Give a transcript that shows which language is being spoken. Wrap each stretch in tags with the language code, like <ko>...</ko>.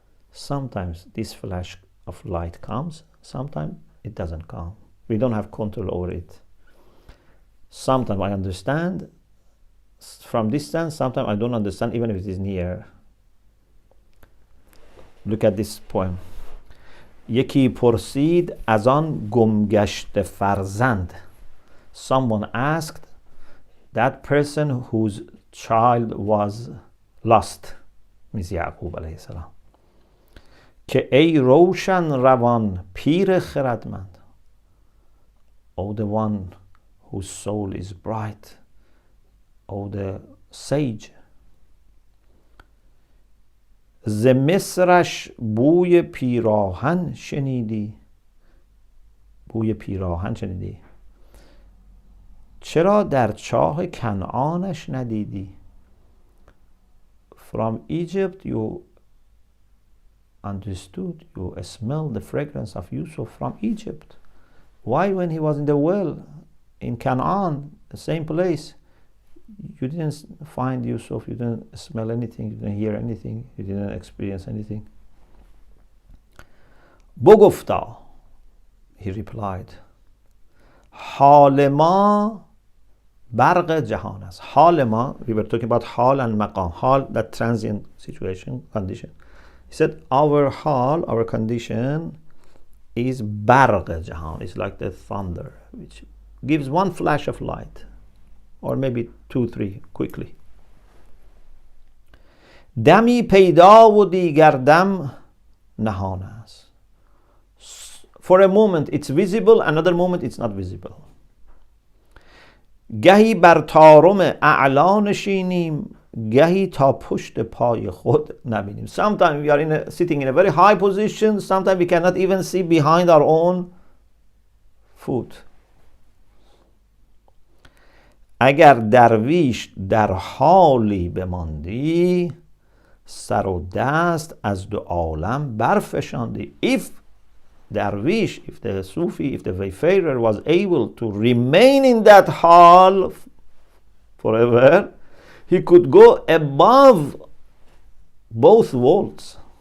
<en>Sometimes this flash of light comes, sometimes it doesn't come. We don't have control over it. Sometimes I understand from distance, sometimes I don't understand even if it is near. Look at this poem.</en> <fa>یکی پرسید از آن گمگشته فرزند.</fa> <en>Someone asked that person whose child was lost, means Yaqub alayhi salam,</en> <fa>که ای روشن روان پیر خردمند.</fa> <en>Oh, the one whose soul is bright, oh, the sage.</en> <fa>ز مصرش بوی پیراهن شنیدی. بوی پیراهن شنیدی. چرا در چاه کنعانش ندیدی.</fa> <en>From Egypt you understood, you smelled the fragrance of Yusuf from Egypt. Why when he was in the well in Canaan, the same place, you didn't find Yusuf, you didn't smell anything, you didn't hear anything, you didn't experience anything?</en> <fa>بگفتا,</fa> <en>he replied,</en> <fa>حال ما برق جهان است. حال ما,</fa> <en>we were talking about حال and maqam. حال, that transient situation, condition. He said our حال, our condition is</en> <fa>برق جهان.</fa> <en>It's like the thunder which gives one flash of light, or maybe 2-3 quickly.</en> <fa>دمی پیدا و دیگر دم نهان است.</fa> <en>For a moment it's visible, another moment it's not visible.</en> <fa>گهی بر طارم اعلا نشینیم، گهی تا پشت پای خود نبینیم.</fa> <en>Sometimes we are sitting in a very high position, sometimes we cannot even see behind our own foot.</en> <fa>اگر درویش در حالی بماندی، سر و دست از دو عالم برفشاندی.</fa> <en>If Darwish, if the Sufi, if the wayfarer was able to remain in that hall forever, he could go above both worlds.</en>